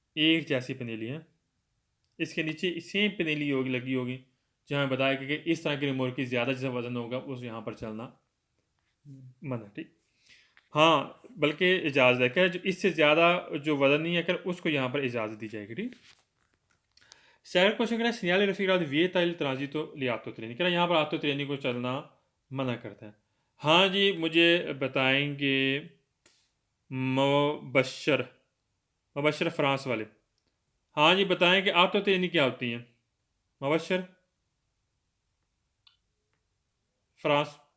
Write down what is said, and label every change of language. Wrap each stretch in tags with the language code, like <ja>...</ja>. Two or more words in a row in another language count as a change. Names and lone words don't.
<hi>जैसी पनेली है इसके नीचे सेम पेनेली होगी लगी होगी, जहाँ बताया कि इस तरह की रिमोट की ज़्यादा जैसा वजन होगा उस यहाँ पर चलना मना, ठीक। हाँ, बल्कि इजाज़त है क्या, जो इससे ज़्यादा जो वजन नहीं है कर उसको यहाँ पर इजाज़त दी जाएगी, ठीक।</hi> <it>Secondo</it> <hi>क्वेश्चन कह रहा है</hi> <it>segnale raffigurato vieta il transito li atto treni,</it> <hi>कह रहा है यहाँ पर आतो ट्रेनी को चलना मना करता है। हाँ जी, मुझे बताएंगे मुबशर मुबशर फ्रांस वाले। हाँ जी, बताएं कि आतो ट्रेनी क्या होती हैं मुबशर फ्रांस।</hi>